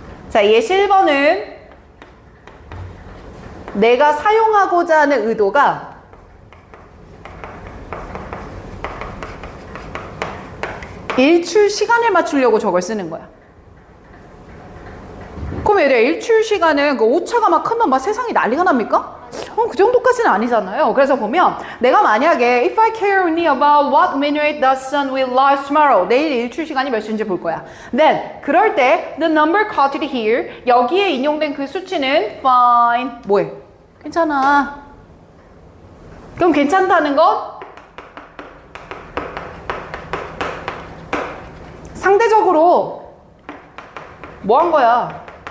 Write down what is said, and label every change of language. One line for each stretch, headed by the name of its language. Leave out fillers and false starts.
Korean: 자, 예시 1번은 내가 사용하고자 하는 의도가 일출 시간을 맞추려고 저걸 쓰는 거야. 그럼 얘들아, 일출 시간은 그 오차가 막 크면 막 세상이 난리가 납니까? 그 정도까지는 아니잖아요. 그래서 보면 내가 만약에
English: if I care only about what minute the sun will rise tomorrow,
Korean: 내일 일출 시간이 몇 시인지 볼 거야.
English: Then
Korean: 그럴 때
English: the number quoted here,
Korean: 여기에 인용된 그 수치는 fine, 뭐해? 괜찮아. 그럼 괜찮다는 거? 상대적으로 뭐 한 거야?